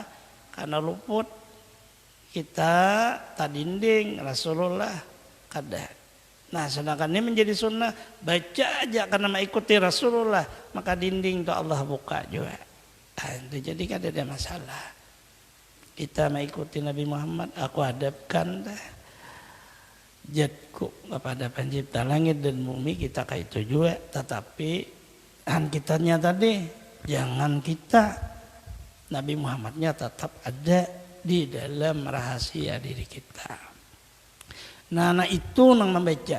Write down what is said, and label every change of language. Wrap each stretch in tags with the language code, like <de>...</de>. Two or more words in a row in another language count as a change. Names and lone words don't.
<bjn>Karena luput kita tadinding Rasulullah kada.</bjn> <id>Nah sedangkan ini menjadi sunnah, baca aja karena mengikuti Rasulullah, maka dinding itu Allah buka juga.</id> <bjn>Nah, itu jadi kada ada masalah.</bjn> <id>Kita mengikuti Nabi Muhammad, aku hadapkan dah jatku kepada pencipta langit dan bumi, kita kayak itu juga. Tetapi kitanya tadi jangan kita, Nabi Muhammadnya tetap ada di dalam rahasia diri kita.</id> <bjn>Nah itu nang membaca.</bjn>